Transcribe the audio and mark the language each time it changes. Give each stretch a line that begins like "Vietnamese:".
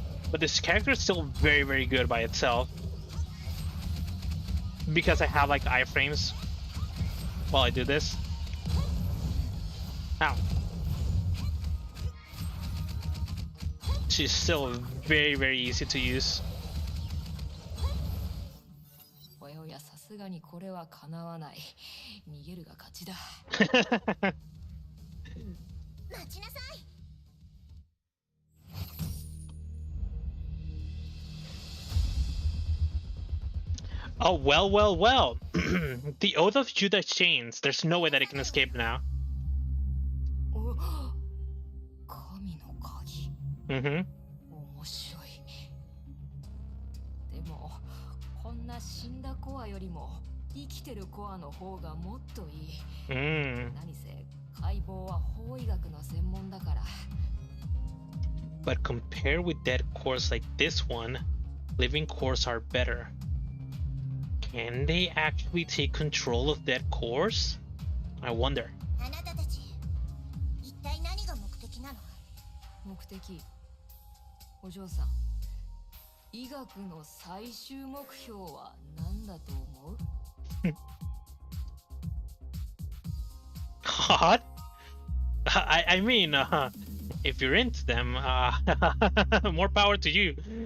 English: But this character is still very, very good by itself. Because I have like iframes while I do this. Ow. She's still very, very easy to use.
Japanese: おやおや、さすがにこれはかなわない。逃げるが勝ちだ。待ちなさい。
English: Oh, well, well, well. The Oath of Judah chains. There's no way that it can escape now.
Japanese: お、神の鍵。 Mm-hmm. 面白い。でも、こんな死んだコアよりも生きてるコアの方がもっといい。何せ解剖は法医学の専門だから。
English: But compared with dead cores like this one, living cores are better. Can they actually take control of dead cores? I wonder.
Japanese: あなたたち、一体何が目的なの？目的。お嬢さん、医学の最終目標は何だと思う？
English: What? I mean, if you're into them, more power to you.